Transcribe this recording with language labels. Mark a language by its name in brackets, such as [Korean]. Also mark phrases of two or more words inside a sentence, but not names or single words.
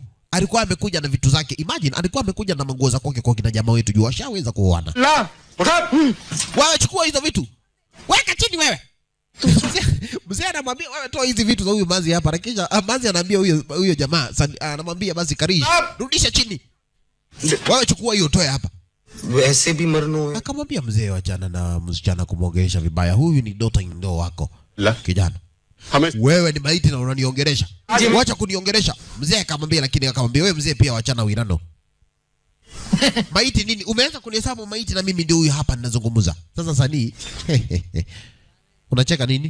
[Swahili] Alikuwa amekuja na vitu zake. Imagine alikuwa amekuja na manguo za kwake kwa kina jamaa wetu juu washaweza kuoana. Wewe chukua hizo vitu. Weka chini wewe. Mzee anamwambia wewe toa hizi vitu za huyu manzi hapa. Na kisha manzi anaambia huyo jamaa anamwambia basi Karish rudisha chini. Wewe chukua hiyo toe hapa. [Hindi] वैसे भी मरनो है. [Swahili] Akamwambia mzee wachana na msichana kumwogesha vibaya. Huyu ni [English] daughter in law [Swahili] wako. Kijana. Wewe ni maiti na unaniongelesha. Wacha kuniongelesha. Mzee akamwambia, lakini akamwambia wewe mzee pia wachana uirano. Maiti nini? Umeanza kunihesabu maiti na mimi ndio huyu hapa ninazungumza. Sasa Sanii. Unacheka nini?